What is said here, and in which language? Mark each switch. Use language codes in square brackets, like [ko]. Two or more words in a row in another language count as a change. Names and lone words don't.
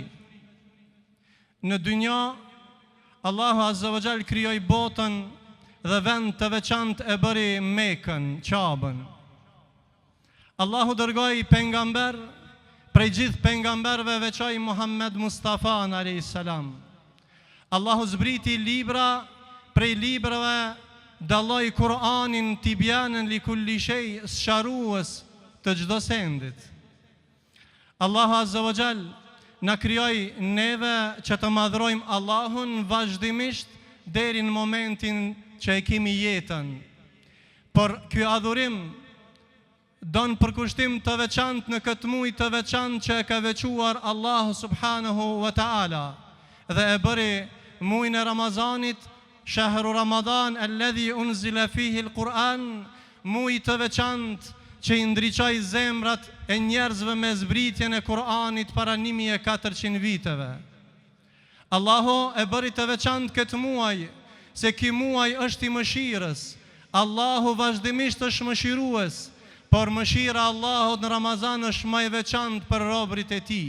[sq] Në dynja, Allahu [ar] عز وجل [sq] krijoi botën dhe vend të veçantë e bëri Mekën, Qabën. Allahu dërgoi pejgamber, prej gjithë pejgamberëve veçoi Muhammed Mustafa [ar] عليه السلام. [sq] Allahu zbriti libra, prej librave dalloi Kur'anin [ar] تبيانا لكل شيء, [sq] sqarues të çdo sendit. Allahu [ar] عز وجل [sq] na krijoi neve që të madhrojmë Allahun vazhdimisht deri në momentin që e kemi jetën. Por ky adhurim don përkushtim të veçantë në këtë muaj të veçantë që e ka veçuar Allahu [ar] سبحانه وتعالى [sq] dhe e bëri muajin e Ramazanit [ar] شهر رمضان الذي أنزل فيه القرآن, [sq] muaj të veçantë që i ndriçoi zemrat e njerëzve me zbritjen e Kur'anit para 1400 viteve. Allahu e bëri të veçantë këtë muaj, se ky muaj është i mëshirës. Allahu vazhdimisht është mëshirues, por mëshira e Allahut në Ramazan është më e veçantë për robërit e tij.